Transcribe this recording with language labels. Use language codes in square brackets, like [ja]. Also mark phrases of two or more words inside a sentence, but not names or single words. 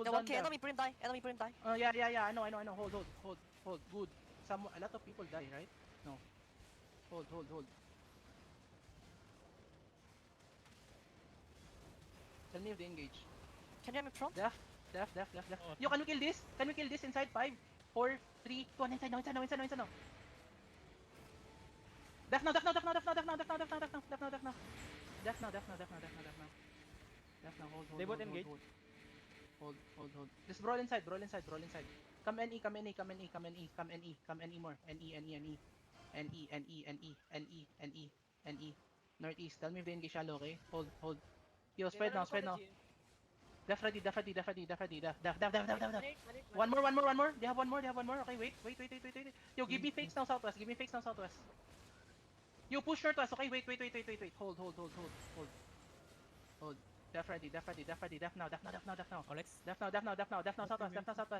[en] cooldown want to there. enemy brim die, enemy brim die. Yeah, yeah, yeah. I know. I know. I know. Hold, hold, hold, hold. Good. A lot of people die, right? No. Hold, hold, hold. Tell me if they engage. Can you hear me front? Def, def, def, def, def. Oh, Yo, can we kill this? Can we kill this inside 5, 4, 3, 2, 1, inside now, inside now, inside now, inside now. Def now, def now, def now, def now, def now, def now, def now, def now, def now, def now. Def now, def now, def now, def now, def now. Def now, hold, hold, They both hold, engage. hold, hold, hold, hold. Just brawl inside, brawl inside, brawl inside. Come NE, come NE, come NE, come NE, come NE, come NE more. NE, NE, NE. NE, NE, NE, NE, NE, NE. Northeast, tell me if they engage shallow, okay? Hold, hold. Yo, spread now, spread now. Def ready, def ready, def ready, def ready, def, def, def, def, def, def, def. One more, one more, one more. They have one more, they have one more. Okay, wait, wait, wait, wait, wait, wait. Yo, give me fakes now, southwest. Give me fakes now, southwest. Yo, push northwest. Okay, wait, wait, wait, wait, wait, wait. Hold, hold, hold, hold, hold. Hold. Def ready, def ready, def ready, def now, def now, def now, def now. Alex. Def now, def now, def now, def now, southwest, def now, southwest.